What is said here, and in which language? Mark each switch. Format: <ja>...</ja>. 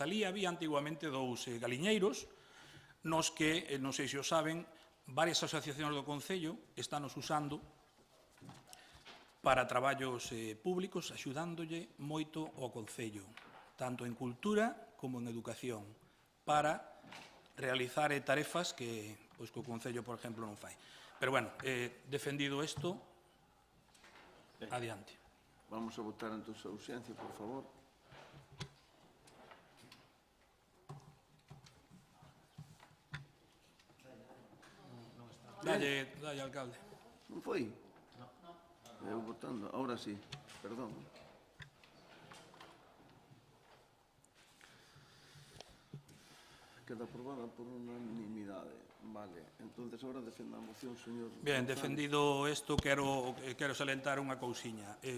<gl>Alí había antiguamente dous galiñeiros, nos que, non sei se o saben, varias asociacións do Concello están os usando para traballos públicos, axudándolle moito ao Concello, tanto en cultura como en educación, para realizar tarefas que o Concello, por exemplo, non fai. Pero, defendido isto, adiante.</gl> <es>Vamos a votar en tu ausencia, por favor.</es> <gl>Dalle, alcalde. Non foi? Eu votando, ahora sí, perdón. Queda aprobada por unanimidade. Vale, entonces ahora defenda a moción, señor.</gl> <es>Bien, González.</es> <gl>defendido isto, quero salientar unha cousiña.</gl>